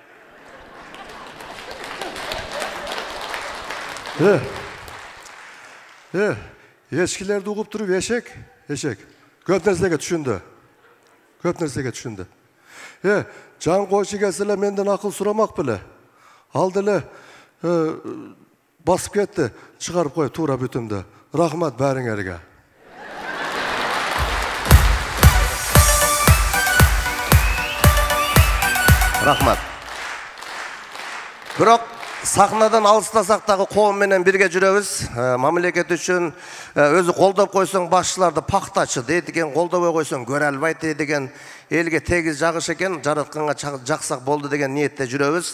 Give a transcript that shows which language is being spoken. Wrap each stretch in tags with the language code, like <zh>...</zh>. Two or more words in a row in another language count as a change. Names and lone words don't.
<ky>Эчкилерди угуп туруп эшек. Көп нерсеге түшүндү. Жан койчу келсе эле менден акыл сурамак беле.</ky> <kk>Ал деле басып кетті. Шығарып қой тура бүтімді. Рахмат бәріңерге. Рахмат.</kk> <ky>Бирок сахнадан алыстасак дагы коом менен бирге жүрөбүз. Мамлекет үчүн өзү колдоп койсоң башчыларды пактачы дейдиген, колдобой койсоң көрө албайт дейдиген, элге тегиз жагыш экен, жаратканга жаксак болду деген ниетте жүрөбүз.</ky>